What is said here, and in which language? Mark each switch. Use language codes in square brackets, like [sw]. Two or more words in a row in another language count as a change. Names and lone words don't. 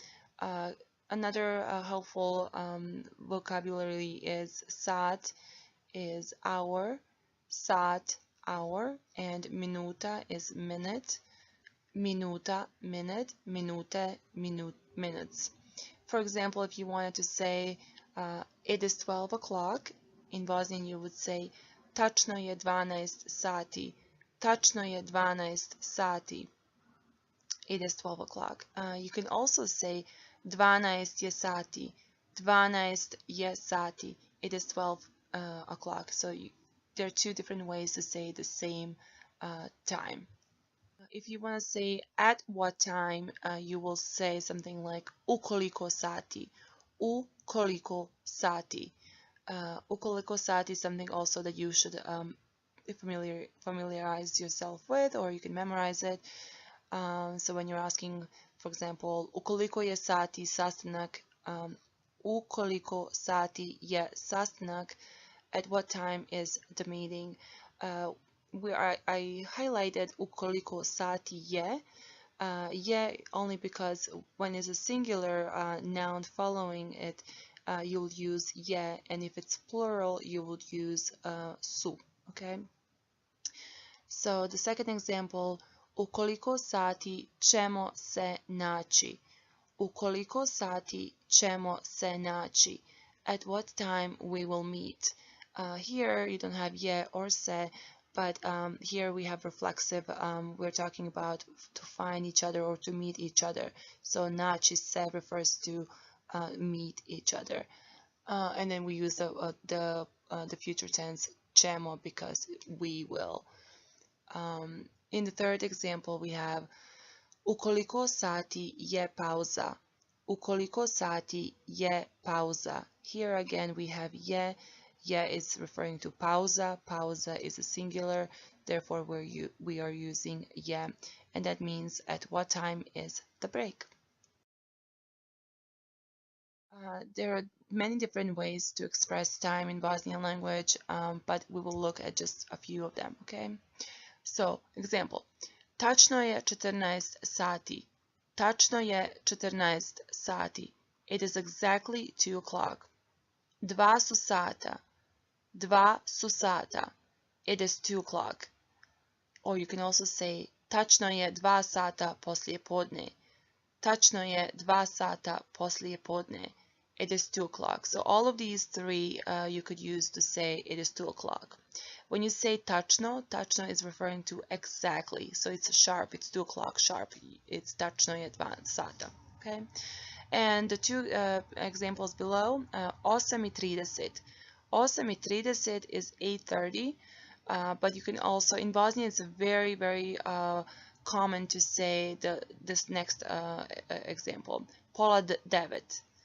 [en] Another helpful vocabulary is sat, is hour, sat, hour, and minuta is minute, minuta, minute, minute, minutes. For example, if you wanted to say it is 12 o'clock, in Bosnian you would say [bs] tačno je 12 sati, tačno je 12 sati. [en] It is 12 o'clock. You can also say [bs] 12 je sati, 12 je sati. [en] It is 12 o'clock. So there are two different ways to say the same time. If you want to say at what time, you will say something like [bs] ukoliko sati, ukoliko sati. Ukoliko sati [en] is something also that you should familiarize yourself with, or you can memorize it. So when you're asking, for example, [bs] ukoliko je sati sastanak, ukoliko sati je sastanak, [en] at what time is the meeting? I highlighted [bs] ukoliko sati je, [en] only because when it's a singular noun following it, you'll use je, and if it's plural, you would use su, okay? So the second example, [bs] ukoliko sati ćemo se naći. Ukoliko sati ćemo se naći. [en] At what time we will meet. Here you don't have je or se, but here we have reflexive. We're talking about to find each other or to meet each other. So [bs] naći se [en] refers to meet each other. And then we use the future tense ćemo because we will. In the third example, we have [bs] ukoliko sati je pauza. Ukoliko sati je pauza. [en] Here again we have je. Je is referring to pauza. Pauza is a singular. Therefore, we are using je, and that means at what time is the break. There are many different ways to express time in Bosnian language, but we will look at just a few of them, okay? So, example, [bs] tačno je 14 sati. Tačno je 14 sati. [en] It is exactly 2 o'clock. [bs] Dva su sata. Dva su sata. [en] It is 2 o'clock. Or you can also say [bs] tačno je 2 sata poslije podne. Tačno je 2 sata poslije podne. [en] It is 2 o'clock. So all of these three you could use to say it is 2 o'clock. When you say tačno, tačno is referring to exactly. So it's sharp, it's 2 o'clock sharp. It's [bs] tačno je 2 sata. [en] Okay? And the two examples below, 8:30. 8:30 is 8:30, but you can also, in Bosnian, it's very, very common to say this next example, [bs] pola devet.